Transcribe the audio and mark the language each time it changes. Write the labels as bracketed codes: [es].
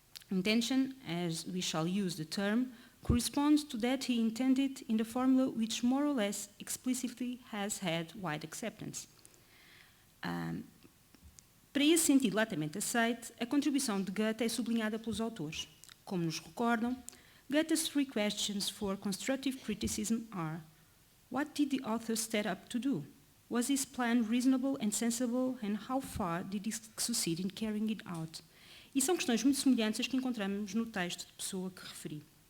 [en] Intention, as we shall use the term, corresponds to that he intended in the formula which more or less explicitly has had wide acceptance. [pt] Para esse sentido latamente aceite, a contribuição de Goethe é sublinhada pelos autores. Como nos recordam, [en] Goethe's 3 questions for constructive criticism are: what did the author set up to do? Was his plan reasonable and sensible, and how far did he succeed in carrying it out? [pt] E são questões muito semelhantes às que encontramos no texto de Pessoa que referi.